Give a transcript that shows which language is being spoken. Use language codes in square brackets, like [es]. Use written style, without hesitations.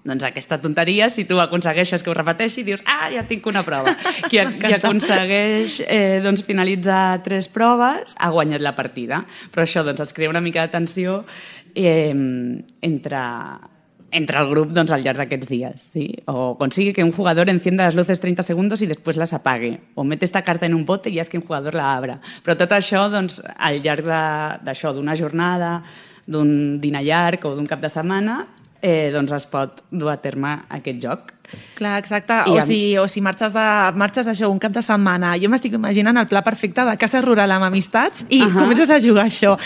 [ca] Doncs aquesta tonteria, si tu aconsegueixes que ho repeteixi, dius, ah, ja tinc una prova. Qui aconsegueix doncs, finalitzar 3 proves ha guanyat la partida. Però això doncs, es crea una mica de tensió entre el grup doncs, al llarg d'aquests dies. [es] Sí? O consigue que un jugador encienda les luces 30 segundos [ca] i després [es] les apague. O mete esta carta en un bote i haz que un jugador la abra. [ca] Però tot això, doncs, al llarg d'això, d'una jornada, d'un dinar llarg o d'un cap de setmana, doncs es pot dur a terme aquest joc. Clar, exacte. O si marxes això un cap de setmana, jo m'estic imaginant el pla perfecte de casa rural amb amistats i comences a jugar això.